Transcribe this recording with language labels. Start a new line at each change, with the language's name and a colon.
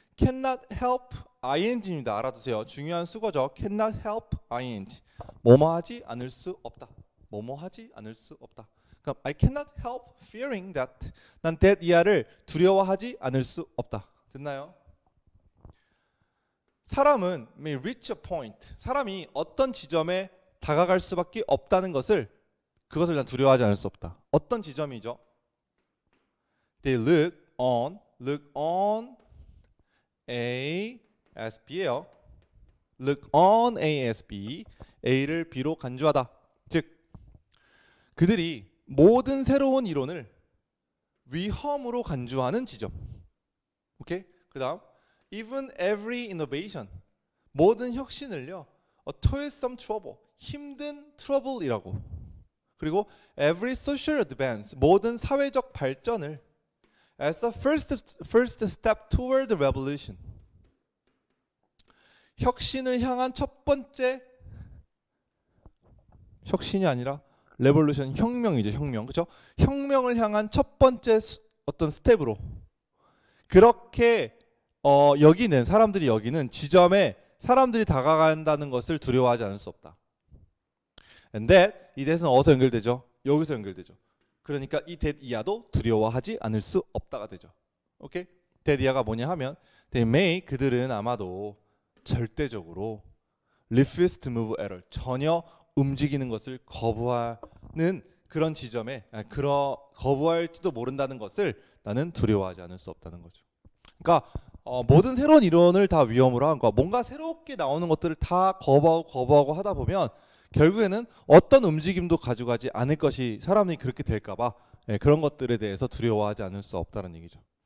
English: cannot help ing입니다.
Korean: 알아두세요. 중요한 수거죠.
English: cannot help ing.
Korean: 뭐뭐하지 않을 수 없다. 뭐뭐하지 않을 수 없다.
English: 그럼 I cannot help fearing that.
Korean: 난 that 이하를 두려워하지 않을 수 없다. 됐나요?
English: 사람은 may reach a point.
Korean: 사람이 어떤 지점에 다가갈 수밖에 없다는 것을 그것을 난 두려워하지 않을 수 없다. 어떤 지점이죠?
English: They look on ASB예요. look on ASB.
Korean: A를 B로 간주하다. 즉 그들이 모든 새로운 이론을 위험으로 간주하는 지점. 오케이?
English: 그다음 even every innovation.
Korean: 모든 혁신을요.
English: a toilsome trouble.
Korean: 힘든 trouble이라고.
English: 그리고 every social advance.
Korean: 모든 사회적 발전을
English: as the first step toward the revolution.
Korean: 혁신을 향한 첫 번째 혁신이 아니라 레볼루션 혁명이죠. 혁명. 그렇죠? 혁명을 향한 첫 번째 어떤 스텝으로 그렇게 사람들이 여기는 지점에 사람들이 다가간다는 것을 두려워하지 않을 수 없다. And that 이 that은 어디서 연결되죠? 여기서 연결되죠. 그러니까 이 that 이하도 두려워하지 않을 수 없다가 되죠. 오케이?
English: that
Korean: 이하가 뭐냐 하면
English: they may
Korean: 그들은 아마도 절대적으로
English: refuse to move at all.
Korean: 전혀 움직이는 것을 거부하는 그런 지점에 거부할지도 모른다는 것을 나는 두려워하지 않을 수 없다는 거죠. 그러니까 모든 새로운 이론을 다 위험으로 한 거야. 뭔가 새롭게 나오는 것들을 다 거부하고 하다 보면 결국에는 어떤 움직임도 가져가지 않을 것이 사람이 그렇게 될까봐 그런 것들에 대해서 두려워하지 않을 수 없다는 얘기죠.